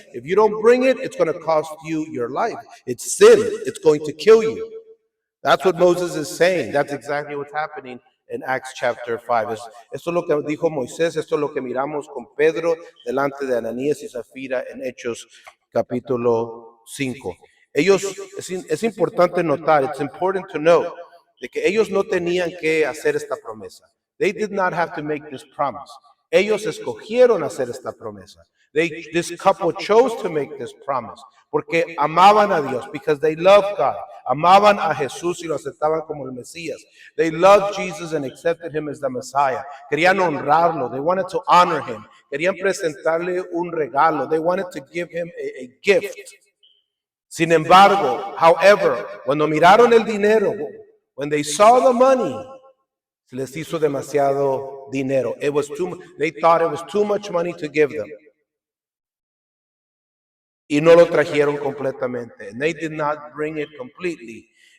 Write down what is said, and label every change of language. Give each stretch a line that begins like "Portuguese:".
English: If you don't bring it, it's going to cost you your life. It's sin. It's going to kill you. That's what Moses is saying. That's exactly what's happening en Acts chapter 5.
Spanish: Esto es lo que dijo Moisés, esto es lo que miramos con Pedro delante de Ananías y Zafira en Hechos capítulo 5. Es importante notar,
English: it's important to know,
Spanish: de que ellos no tenían que hacer esta promesa.
English: They did not have to make this promise.
Spanish: Ellos escogieron hacer esta promesa.
English: This couple chose to make this promise
Spanish: porque amaban a Dios,
English: because they loved God.
Spanish: Amaban a Jesús y lo aceptaban como el Mesías.
English: They loved Jesus and accepted him as the Messiah.
Spanish: Querían honrarlo.
English: They wanted to honor him.
Spanish: Querían presentarle un regalo.
English: They wanted to give him a gift.
Spanish: Sin embargo,
English: however,
Spanish: cuando miraron el dinero,
English: when they saw the money,
Spanish: se les hizo demasiado dinero.
English: They thought it was too much money to give them.
Spanish: Y no lo trajeron completamente.
English: And they did not bring it completely.